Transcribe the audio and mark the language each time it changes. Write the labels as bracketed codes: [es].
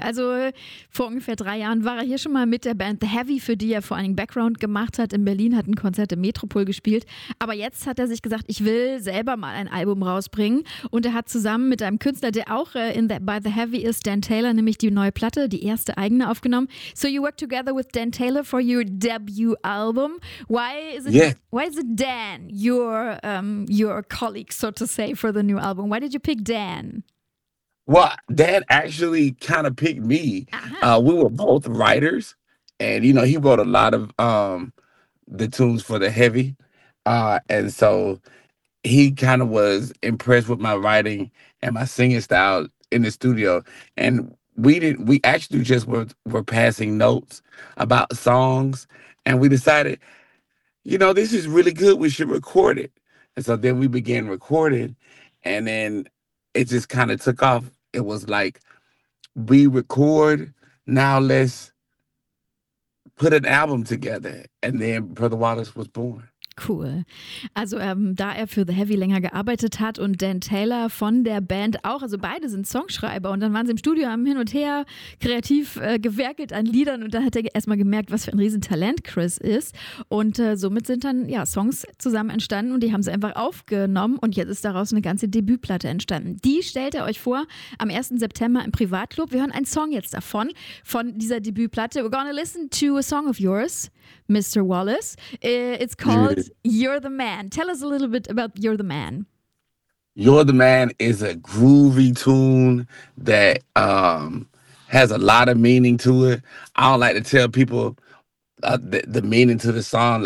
[de] Also vor ungefähr 3 Jahren war er hier schon mal mit der Band The Heavy, für die er vor allen Dingen Background gemacht hat. In Berlin hat ein Konzert im Metropol gespielt. Aber jetzt hat er sich gesagt, ich will selber mal ein Album rausbringen. Und er hat zusammen mit einem Künstler, der auch bei The Heavy ist, Dan Taylor, nämlich die neue Platte, die erste eigene aufgenommen. [en] So you work together with Dan Taylor for your debut album. Why is it Dan, your colleague, so to say, for the new album? Why did you pick Dan? Well, Dan actually kind of picked me. Uh-huh. We were both writers, and you know, he wrote a lot of the tunes for The Heavy, and so he kind of was impressed with my writing and my singing style in the studio. And we actually just were passing notes about songs, and we decided, you know, this is really good, we should record it. And so then we began recording, and then it just kind of took off. It was like, we record, now let's put an album together. And then Brother Wallace was born. Cool. [de] Also da er für The Heavy länger gearbeitet hat und Dan Taylor von der Band auch, also beide sind Songschreiber und dann waren sie im Studio am Hin und Her kreativ gewerkelt an Liedern und da hat er erstmal gemerkt, was für ein Riesentalent Chris ist und somit sind dann ja Songs zusammen entstanden und die haben sie einfach aufgenommen und jetzt ist daraus eine ganze Debütplatte entstanden. Die stellt er euch vor am 1. September im Privatclub. Wir hören einen Song jetzt davon, von dieser Debütplatte. [en] We're gonna listen to a song of yours, Mr. Wallace. It's called You're the Man. Tell us a little bit about You're the Man. You're the Man is a groovy tune that has a lot of meaning to it. I don't like to tell people the meaning to the song.